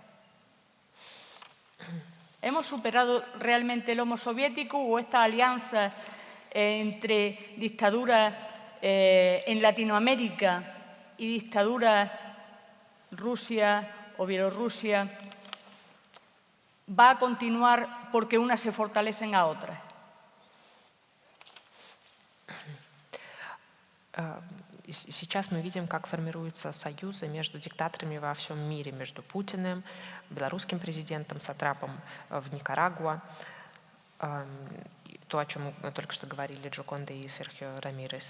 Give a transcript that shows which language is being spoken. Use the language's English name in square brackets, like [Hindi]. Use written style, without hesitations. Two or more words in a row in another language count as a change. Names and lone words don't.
[Spanish] ¿Hemos superado realmente el Homo soviético o esta alianza entre dictaduras en Latinoamérica y dictaduras Rusia o Bielorrusia va a continuar porque unas se fortalecen a otras? [Russian] Сейчас мы видим, как формируются союзы между диктаторами во всем мире, между Путиным, белорусским президентом, сатрапом в Никарагуа. То, о чем мы только что говорили Джоконда и Серхио Рамирес.